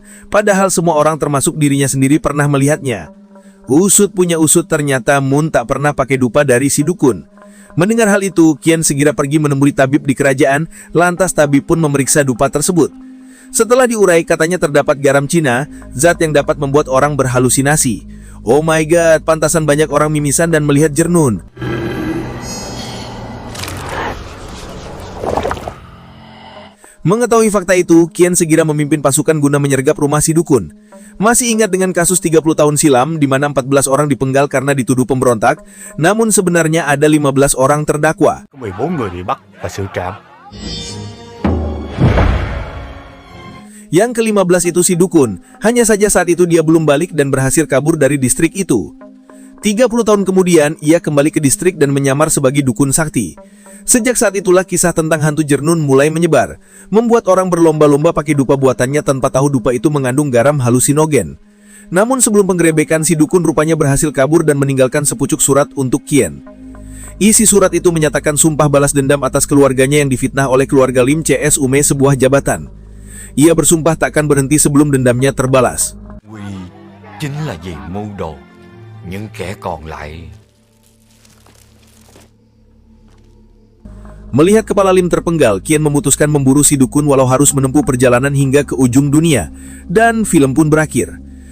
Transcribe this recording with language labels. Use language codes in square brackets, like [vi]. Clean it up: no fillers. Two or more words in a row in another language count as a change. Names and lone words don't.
[id] Padahal semua orang termasuk dirinya sendiri pernah melihatnya. Usut punya usut, ternyata Moon tak pernah pakai dupa dari si dukun. Mendengar hal itu, Qian segera pergi menemui tabib di kerajaan, lantas tabib pun memeriksa dupa tersebut. Setelah diurai, katanya terdapat garam Cina, zat yang dapat membuat orang berhalusinasi. [en] Oh my god, [id] pantasan banyak orang mimisan dan melihat Jernun. Mengetahui fakta itu, Qian segera memimpin pasukan guna menyergap rumah si dukun. Masih ingat dengan kasus 30 tahun silam di mana 14 orang dipenggal karena dituduh pemberontak, namun sebenarnya ada 15 orang terdakwa. [vi] Có 14 người bị bắt và xử trảm. [id] Yang ke-15 itu si dukun. Hanya saja saat itu dia belum balik dan berhasil kabur dari distrik itu. 30 tahun kemudian, ia kembali ke distrik dan menyamar sebagai dukun sakti. Sejak saat itulah kisah tentang hantu Jernun mulai menyebar, membuat orang berlomba-lomba pakai dupa buatannya tanpa tahu dupa itu mengandung garam halusinogen. Namun sebelum penggerebekan, si dukun rupanya berhasil kabur dan meninggalkan sepucuk surat untuk Qian. Isi surat itu menyatakan sumpah balas dendam atas keluarganya yang difitnah oleh keluarga Lim CS Ume sebuah jabatan. Ia bersumpah takkan berhenti sebelum dendamnya terbalas. [vi] Quy chính là vì mưu đồ, những kẻ còn lại. [id] Melihat kepala Lim terpenggal, Qian memutuskan memburu si dukun walau harus menempuh perjalanan hingga ke ujung dunia. Dan film pun berakhir.